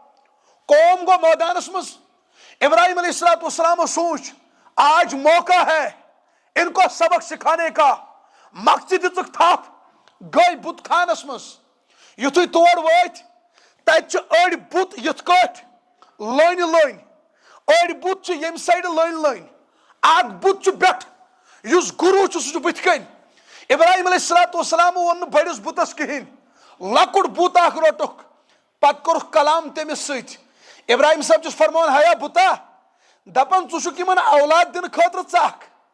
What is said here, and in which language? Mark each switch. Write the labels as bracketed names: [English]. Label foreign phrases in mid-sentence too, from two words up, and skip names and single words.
[Kashmiri] قوم گوٚو مٲدانس منٛز ابراہیم [Arabic] علیہ الصلوۃ والسلام [Kashmiri] سوچ [Urdu] آج موقع ہے ان کو سبق سکھانے کا [Kashmiri] مقصد دِژٕکھ تھپھ گٔے بُت خانس منٛز یُتھُے تور وٲتۍ تتہِ چھِ أڑۍ بُت یِتھ کٲٹھۍ لٲنہِ لٲنہِ أڑۍ بُت چھِ ییٚمہِ سایڈٕ لٲنہِ لٲنہِ اکھ بُت چھُ بٮ۪ٹھ یُس گُروٗ چھُ سُہ چھُ بٕتھِ کَنۍ ابراہیم [Arabic] علیہ الصلوۃ والسلام [Kashmiri] ووٚن نہٕ بٔڑِس بُتس کِہینۍ لۄکُٹ بُت اکھ روٚٹُکھ پتہٕ کوٚرُکھ کلام تٔمِس سۭتۍ ابراہیم صٲب چھُس فرماوان ہیا بُتا دپان ژٕ چھُکھ یِمن اولاد دِنہٕ خٲطرٕ ژکھ